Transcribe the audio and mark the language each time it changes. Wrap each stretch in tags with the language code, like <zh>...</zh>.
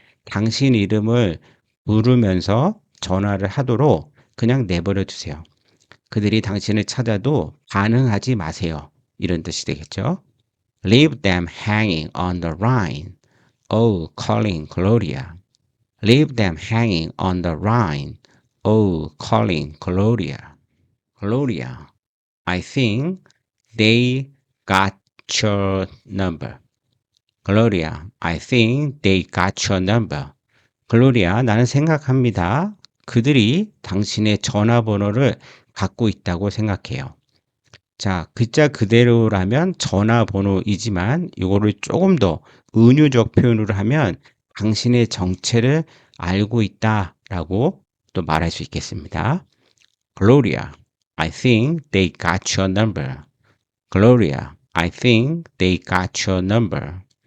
<ko>당신 이름을 부르면서 전화를 하도록 그냥 내버려 두세요. 그들이 당신을 찾아도 반응하지 마세요. 이런 뜻이 되겠죠.</ko> <en>Leave them hanging on the line. Oh, calling Gloria. Leave them hanging on the line. Oh, calling Gloria. Gloria, I think they got your number. Gloria, I think they got your number.</en> <ko>글로리아, 나는 생각합니다. 그들이 당신의 전화번호를 갖고 있다고 생각해요. 자, 글자 그대로라면 전화번호이지만 이거를 조금 더 은유적 표현으로 하면 당신의 정체를 알고 있다라고 또 말할 수 있겠습니다.</ko> <en>Gloria, I think they got your number. Gloria, I think they got your number.</en>